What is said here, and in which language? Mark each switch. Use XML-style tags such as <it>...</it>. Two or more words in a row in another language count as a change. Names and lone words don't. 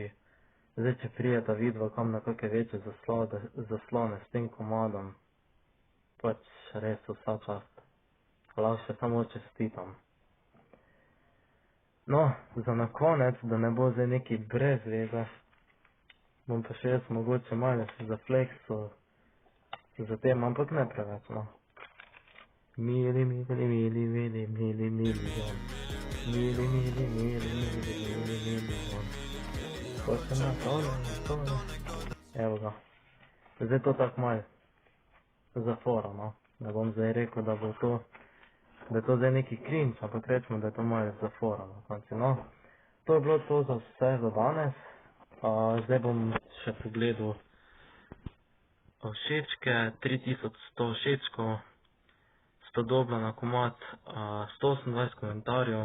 <sl>Zdaj, če prijeta vidva kam na kakve večje zaslone s tem komadom, pač res vsa čast. Lahko še samo čestitam. No, za na konec, da ne bo zdaj neki brez veze, bom pa še jaz mogoče malo zafleksil za tem, ampak ne preveč, no. Mili, mili, mili, mili, mili, milijon. Mili, mili, mili, mili, mili, milijon. Hočem na tole. Evo ga. Zdaj to tako malo za fora, no. Ne bom zdaj rekel, da bo to, da je to zdaj neki cringe, ampak rečemo, da je to malo za fora na konci, no. To je bilo to za vse za danes. Zdaj bom še pogledal všečke, 3100 všečkov, 100 dobla na komad, 128 komentarjev.</sl>